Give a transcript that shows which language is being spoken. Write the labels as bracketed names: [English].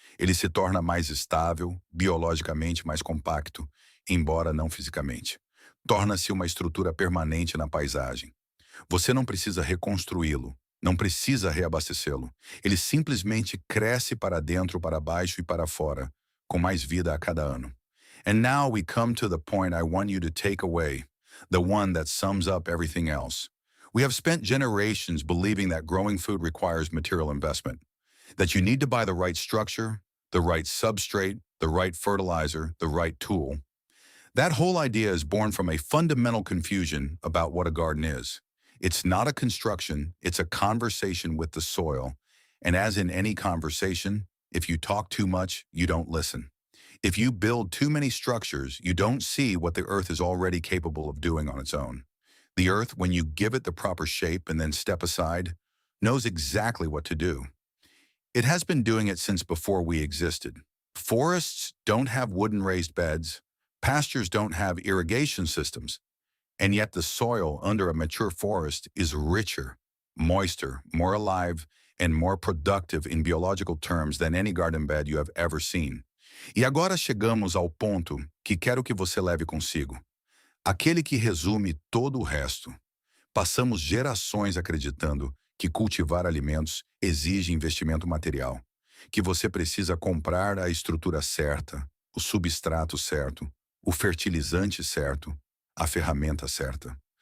[Portuguese] Ele se torna mais estável, biologicamente mais compacto, embora não fisicamente. Torna-se uma estrutura permanente na paisagem. Você não precisa reconstruí-lo, não precisa reabastecê-lo. Ele simplesmente cresce para dentro, para baixo e para fora, com mais vida a cada ano. [English] And now we come to the point I want you to take away, the one that sums up everything else. We have spent generations believing that growing food requires material investment, that you need to buy the right structure, the right substrate, the right fertilizer, the right tool. That whole idea is born from a fundamental confusion about what a garden is. It's not a construction, it's a conversation with the soil. And as in any conversation, if you talk too much, you don't listen. If you build too many structures, you don't see what the earth is already capable of doing on its own. The earth, when you give it the proper shape and then step aside, knows exactly what to do. It has been doing it since before we existed. Forests don't have wooden raised beds. Pastures don't have irrigation systems. And yet the soil under a mature forest is richer, moister, more alive, and more productive in biological terms than any garden bed you have ever seen. [Portuguese] E agora chegamos ao ponto que quero que você leve consigo. Aquele que resume todo o resto. Passamos gerações acreditando que cultivar alimentos exige investimento material, que você precisa comprar a estrutura certa, o substrato certo, o fertilizante certo, a ferramenta certa.